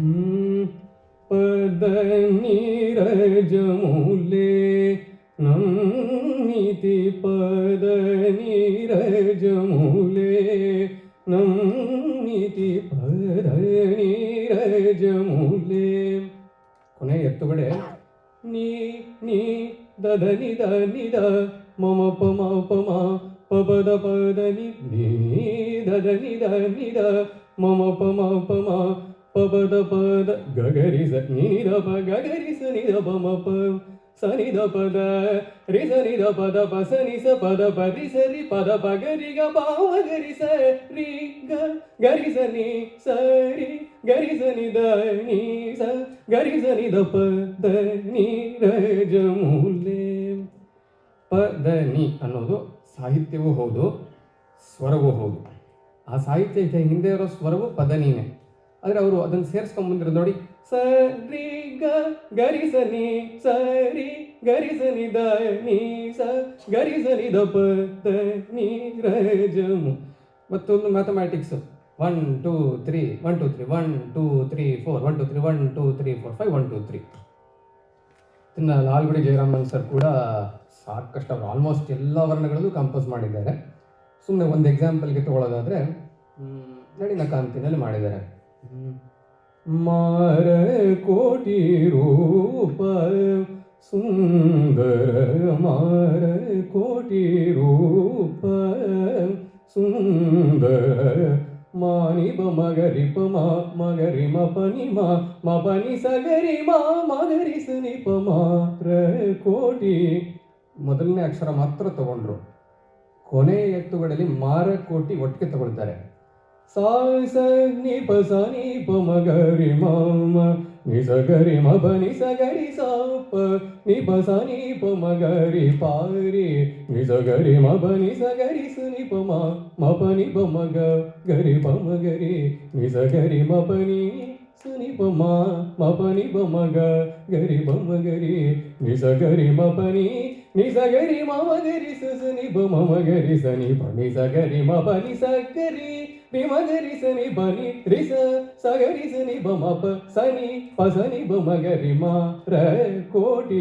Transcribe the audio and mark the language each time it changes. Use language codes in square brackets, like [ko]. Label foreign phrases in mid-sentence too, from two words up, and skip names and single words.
[te] పద నీరజమూలే నమ్మీతి పద నీరజమూలే నమ్మీతి పద నీరజమూలే. [kn] ಕೊನೆ ಎತ್ತುಗಡೆ ನೀ ನೀ ದದ ನಿದ ನಿದ ಮಮ ಪಮ ಪಮ ಪದ ಪದ ನಿ ದದ ನಿದ ನಿದ ಮಮ ಪಮ ಪಮ ಪದ ಪದ ಗಗರಿಸ ನಿದ ಪ ಗಗರಿಸ ನಿದ ಪಮ ಪ ಸನಿದ ಪದ ರಿ ಸನಿದ ಪದ ಪ ಸನಿ ಸ ಪದ ಪದಿ ಸರಿ ಪದ ಪ ಗರಿ ಗ ಪಾವ ಗರಿ ಸ ರಿ ಗ ಗರಿ ಸ ನಿ ಸರಿ ಗರಿ ಸ ನಿ ದ ನಿ ಸ ಗರಿ ಸ ನಿ ದ ಪ ದ ನಿ ರ ಜ ಮೂಲೆ. ಪದ ನಿ ಅನ್ನೋದು ಸಾಹಿತ್ಯವೂ ಹೌದು, ಸ್ವರವೂ ಹೌದು. ಆ ಸಾಹಿತ್ಯ ಹಿಂದೆ ಇರೋ ಸ್ವರವು ಪದನಿನೇ. ಆದರೆ ಅವರು ಅದನ್ನು ಸೇರಿಸ್ಕೊಂಡ್ಬಂದಿರೋದು ನೋಡಿ. ಸ ರಿ ಗ ಗರಿ ಸ ನಿ ಸರಿ ಗರಿ ಸ ನಿ ದ ನಿ ಸ ಗರಿ ಸ ನಿ ದ ಪ ದ ನಿ ರ ಜ ಮು. ಮತ್ತೊಂದು ಮ್ಯಾಥಮ್ಯಾಟಿಕ್ಸ್ 1 2 3 1 2 3 1 2 3 4 1 2 3 1 2 3 4 5 1 2 3. ಇನ್ನು ಲಾಲ್ಗುಡಿ ಜಯರಾಮನ್ ಸರ್ ಕೂಡ ಸಾಕಷ್ಟು ಅವರು ಆಲ್ಮೋಸ್ಟ್ ಎಲ್ಲ ವರ್ಣಗಳಲ್ಲೂ ಕಂಪೋಸ್ ಮಾಡಿದ್ದಾರೆ. ಸುಮ್ಮನೆ ಒಂದು ಎಕ್ಸಾಂಪಲ್ಗೆ ತಗೊಳ್ಳೋದಾದರೆ ನಳಿನ ಕಾಂತಿನಲ್ಲಿ ಮಾಡಿದ್ದಾರೆ. [te] మార కోటి రూప సుందర మార కోటి రూప సుందర ಮಾನಿ ಬ ಮಗರಿ ಪ ಮಗರಿ ಮ ಪನಿ ಮ ಪನಿ ಸಗರಿ ಮಗರಿ ಸನಿ ಪ మార కోటి. [kn] ಮೊದಲನೇ ಅಕ್ಷರ ಮಾತ್ರ ತಗೊಂಡ್ರು. ಕೊನೆಯ ಎತ್ತುಗಳಲ್ಲಿ [te] మార కోటి [kn] ಒಟ್ಟಿಗೆ ತಗೊಳ್ತಾರೆ. ಸಾ ಸ ನಿ ಪ ಸ ನಿ ಪ ಮಗರಿ ಮ ನಿ ಸ ಗರಿ ಮ ಪ ನಿ ಸ ಗರಿ ಸ ಪ ನಿ ಪ ಸ ನಿ ಪ ಮಗರಿ ಪಾರಿ ನಿ ಸ ಗರಿ ಮ ಪ ನಿ ಸ ಗರಿ ಸ ನಿ ಪ ಮ ಪ ನಿ ಪ ಮಗ ಗರಿ ಪ ಮಗರಿ ನಿ ಸ ಗರಿ ಮ ಪ ನಿ ಸ ನಿ ಪ ಮ ಪ ನಿ ಪ ಮಗ ಗರಿ ಪ ಮಗರಿ ನಿ ಸ ಗರಿ ಮ ಪ ನಿ ಸ ಗರಿ ಮ ಮಗರಿ ಸ ಸ ನಿ ಪ ಮ ಮಗರಿ ಸ ನಿ ಪ ನಿ ಸ ಗರಿ ಮ ಪ ನಿ ಸ ಗರಿ ರಿ ಮಗರಿ ಸ ನಿ ಪ ನಿ ರಿ ಸ ಸ ಗರಿ ಸ ನಿ ಪ ಮ ಪ ಸ ನಿ ಪ ಸ ನಿ ಪ ಮಗರಿ ಮ ರ ಕೋಟಿ.